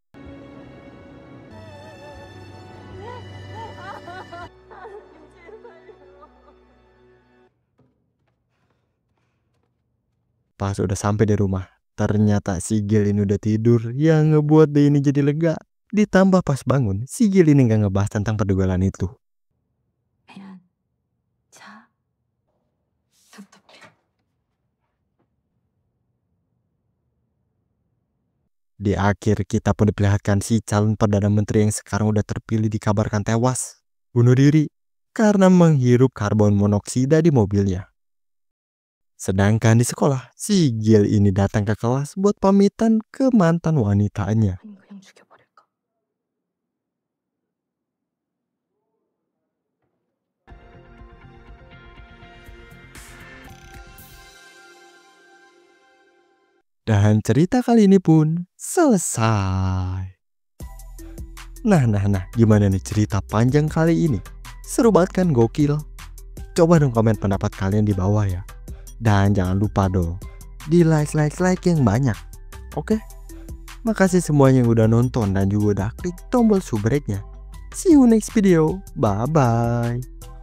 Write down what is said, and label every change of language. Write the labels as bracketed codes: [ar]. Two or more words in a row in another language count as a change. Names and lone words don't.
[id] Pas udah sampai di rumah, ternyata si Gil ini udah tidur, yang ngebuat dia ini jadi lega. Ditambah pas bangun, si Gil ini gak ngebahas tentang perduelan itu. [ko] 미안. 자. 답답해. [id] Di akhir kita pun diperlihatkan si calon Perdana Menteri yang sekarang udah terpilih dikabarkan tewas, bunuh diri, karena menghirup karbon monoksida di mobilnya. Sedangkan di sekolah, si Gil ini datang ke kelas buat pamitan ke mantan wanitanya. [ko] 아니 그냥 죽여버릴까? [id] Dan cerita kali ini pun selesai. Nah, gimana nih cerita panjang kali ini? Seru banget kan, gokil? Coba dong komen pendapat kalian di bawah ya. Dan jangan lupa dong, di like yang banyak. Oke? Makasih semuanya yang udah nonton dan juga udah klik tombol subscribe-nya. [en] See you next video. Bye-bye.